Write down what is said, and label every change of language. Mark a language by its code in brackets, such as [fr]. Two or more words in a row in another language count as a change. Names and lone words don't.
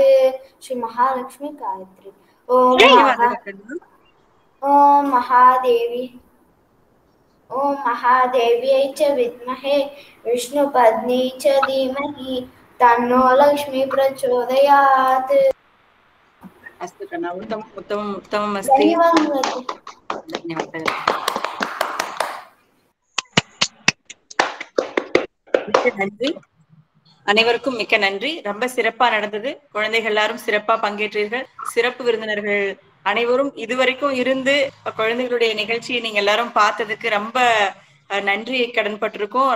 [sa] श्री महालक्ष्मी गायत्री। ओम महादेव्यै च विद्महे विष्णुपत्नी च धीमहि तन्नो लक्ष्मी प्रचोदयात्। अस्तु कन्ना, उत्तमम् अस्ति। [ta] धन्यवादः। மிக்க நன்றி, அனைவருக்கும் மிக்க நன்றி. ரொம்ப சிறப்பா நடந்தது. குழந்தைகள் எல்லாரும் சிறப்பா பங்கேற்றீர்கள். சிறப்பு விருந்தினர்கள் அனைவரும் இதுவரைக்கும் இருந்து குழந்தைகளுடைய நிகழ்ச்சியை நீங்க எல்லாரும் பார்த்ததுக்கு ரொம்ப நன்றி கடன் பட்டிருக்கோம்.